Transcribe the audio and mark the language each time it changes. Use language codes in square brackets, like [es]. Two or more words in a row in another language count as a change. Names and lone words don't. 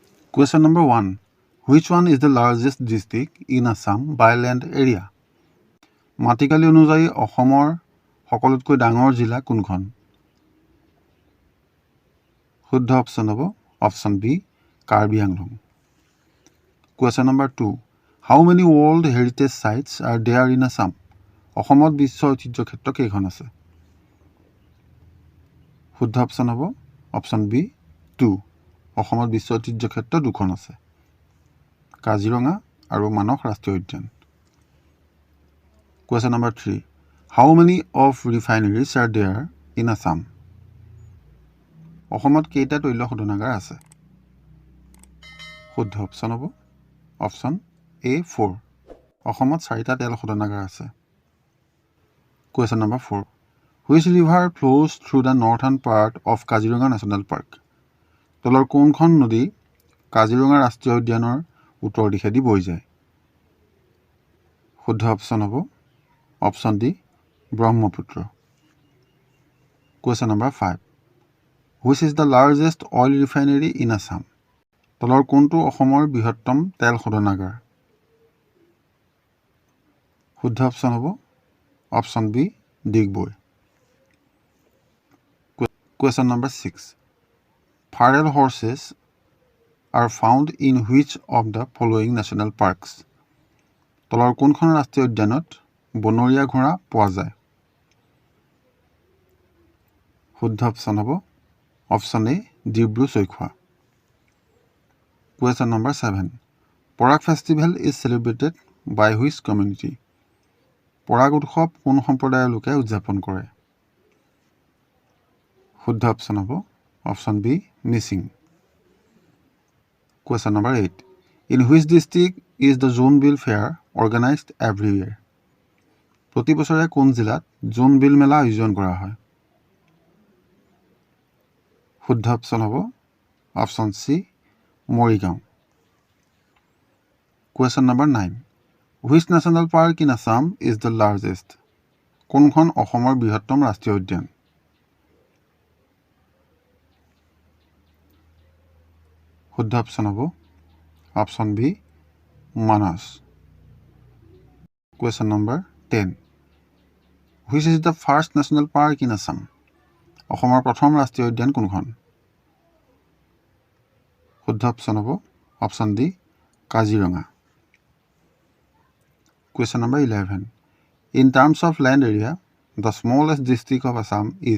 [en] Question number 1. Which one is the largest district in Assam by land area? [as] মাটিকালি অনুযায়ী অসমৰ সকলোতকৈ ডাঙৰ জিলা কোনখন? শুদ্ধ অপশ্যন হ'ব [en] option B [as] কাৰ্বি আংলং। [en] Question number 2. How many World Heritage Sites are there in Assam? [as] অসমত বিশ্ব ঐতিহ্য ক্ষেত্ৰ কেইখন আছে? শুদ্ধ অপশ্যন হ'ব [en] option B [as] 2. অসমত বিশ্ব ঐতিহ্য ক্ষেত্ৰ দুখন আছে, কাজিৰঙা আৰু মানস ৰাষ্ট্ৰীয় উদ্যান। [en] Question number 3. How many of refineries are there in Assam? [as] অসমত কেইটা তৈল শোধনাগাৰ আছে? শুদ্ধ অপশ্যন হ'ব [en] option A [as] 4. অসমত 4টা তেল শোধনাগাৰ আছে। [en] Question number 4. Which river flows through the northern part of Kaziranga National Park? [as] তলৰ কোনখন নদী কাজিৰঙা ৰাষ্ট্ৰীয় উদ্যানৰ উত্তৰ দিশেদি বৈ যায়? শুদ্ধ অপশ্যন হ'ব [en] option D [as] ব্ৰহ্মপুত্ৰ। [en] Question number 5. Which is the largest oil refinery in Assam? [as] তলৰ কোনটো অসমৰ বৃহত্তম তেল শোধনাগাৰ? শুদ্ধ অপশ্যন হ'ব [en] option B [as] ডিগবৈ। [en] Question number 6. Feral horses are found in which of the following national parks? [as] তলৰ কোনখন ৰাষ্ট্ৰীয় উদ্যানত বনৰীয়া ঘোঁৰা পোৱা যায়? শুদ্ধ অপশ্যন হ'ব [en] option A [as] ডিব্ৰু-চৈখোৱা। [en] Question number 7. Porag festival is celebrated by which community? [as] পৰাগ উৎসৱ কোন সম্প্ৰদায়ৰ লোকে উদযাপন কৰে? শুদ্ধ অপশ্যন হ'ব [en] option B [as] মিচিং। [en] Question number 8. In which district is the Zonebill Fair organized every year? [as] প্ৰতি বছৰে কোন জিলাত জোনবিল মেলা আয়োজন কৰা হয়? শুদ্ধ অপশ্যন হ'ব [en] option C [as] মৰিগাঁও। [en] Question number 9. Which national park in Assam is the largest? [as] কোনখন অসমৰ বৃহত্তম ৰাষ্ট্ৰীয় উদ্যান? শুদ্ধ অপশ্যন হ'ব [en] option B [as] মানস। [en] Question number 10. Which is the first national park in Assam? [as] অসমৰ প্ৰথম ৰাষ্ট্ৰীয় উদ্যান কোনখন? শুদ্ধ অপশ্যন হ'ব [en] option D [as] কাজিৰঙা। [en] Question number 11. In terms of land area, the smallest district of Assam is?